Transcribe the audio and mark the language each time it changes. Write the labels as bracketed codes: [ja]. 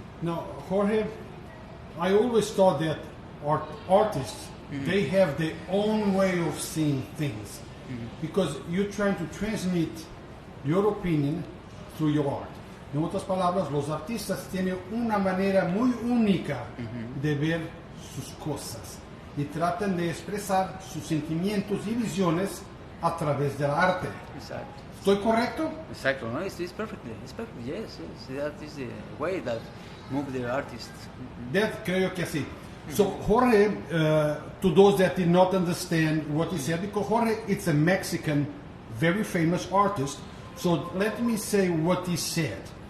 [en] Now, Jorge, I always thought that artists, they have their own way of seeing things, because you're trying to transmit your opinion through your art. [es] En otras palabras, los artistas tienen una manera muy única de ver sus cosas y tratan de expresar sus sentimientos y visiones a través del arte. Exacto. ¿Estoy correcto? Exacto, no, [en] it's perfect, yes, that is the way that move the artist. [es] Creo que sí. [en] So Jorge, to those that did not understand what he said, because Jorge, it's a Mexican, very famous artist, so let me say what he said.